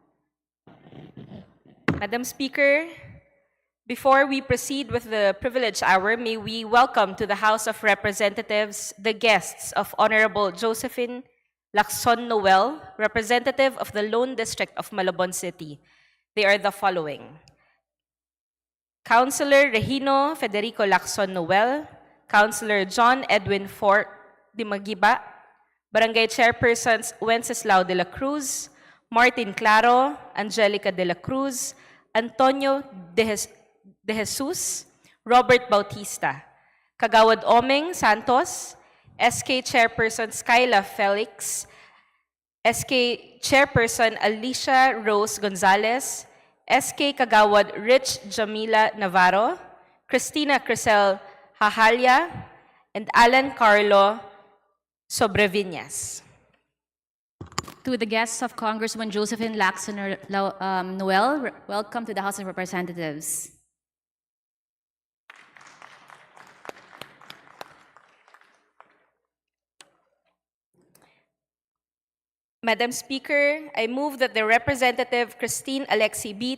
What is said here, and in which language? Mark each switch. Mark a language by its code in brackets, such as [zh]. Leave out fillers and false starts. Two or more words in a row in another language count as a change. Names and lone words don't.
[en] Madam Speaker, before we proceed with the privilege hour, may we welcome to the House of Representatives the guests of Honorable Josephine Lacson Noel, representative of the Lone District of Malabon City. They are the following: Councilor Regino Federico Lacson Noel, Councilor John Edwin Fort de Magiba, Barangay Chairpersons Wenceslao de la Cruz, Martin Claro, Angelica de la Cruz, Antonio de Jesus, Robert Bautista, Kagawad Omeng Santos, SK Chairperson Skyla Felix, SK Chairperson Alicia Rose Gonzalez, SK Kagawad Rich Jamila Navarro, Christina Crisel Hahalya, and Alan Carlo Sobreviñas. To the guests of Congresswoman Josephine Lacson Noel, welcome to the House of Representatives. Madam Speaker, I move that the Representative Christine Alexi B.